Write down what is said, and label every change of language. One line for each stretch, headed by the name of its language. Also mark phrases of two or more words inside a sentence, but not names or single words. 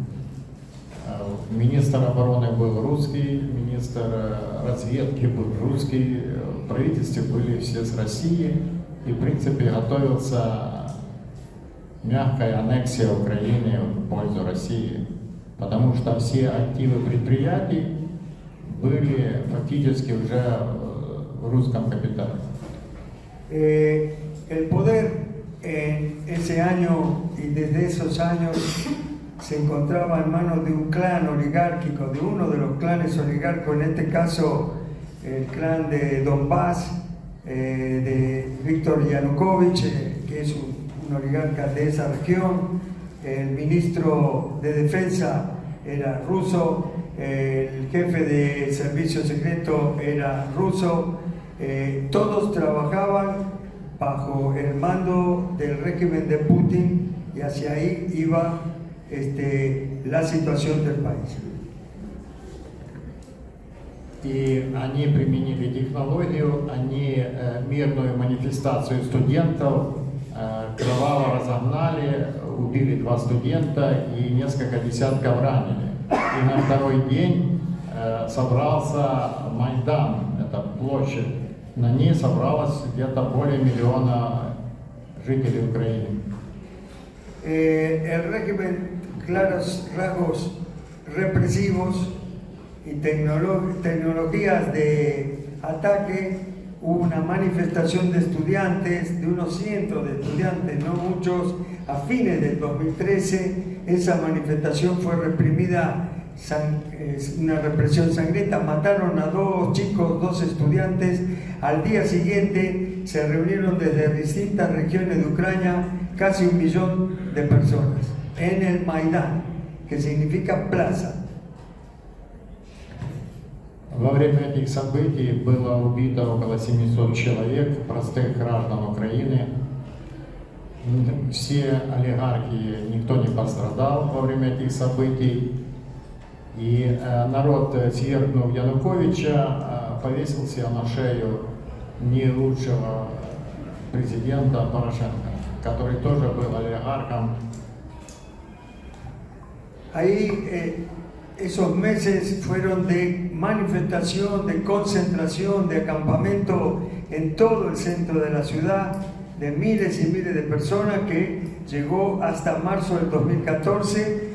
Russian: Министр обороны был русский, министр разведки был русский, в правительстве были все с России, и в принципе готовился мягкая аннексия Украины в пользу России, потому что все активы предприятий были фактически уже в русском капитале.
Spanish: El poder en ese año y desde esos años se encontraba en manos de un clan oligárquico, de uno de los clanes oligárquicos, en este caso el clan de Donbass, de Víctor Yanukovych, que es un oligarca de esa región. El ministro de Defensa era ruso, el jefe de servicio secreto era ruso, todos trabajaban bajo el mando del régimen de Putin y hacia ahí iba la situación del país.
Russian: И они применили технологию, они мирную манифестацию студентов кроваво разогнали, убили 2 студента и несколько десятков ранили. И на второй день собрался Майдан, это площадь. На ней собралось где-то более 1 миллиона жителей Украины.
Spanish: El régimen, claros rasgos represivos y tecnologías de ataque, hubo una manifestación de estudiantes, de unos cientos de estudiantes, no muchos, a fines del 2013. Esa manifestación fue reprimida, una represión sangrienta, mataron a 2 chicos, 2 estudiantes. Al día siguiente se reunieron desde distintas regiones de Ucrania casi 1 millón de personas en el Maidán, que significa plaza.
Russian: Во время этих событий было убито около 700 человек, простых граждан Украины. Все олигархи, никто не пострадал во время этих событий. И народ, свергнув Януковича, повесил себе на шею не лучшего президента Порошенко, который тоже был олигархом.
Spanish: Ahí esos meses fueron de manifestación, de concentración, de acampamento en todo el centro de la ciudad, de miles y miles de personas, que llegó hasta marzo del 2014.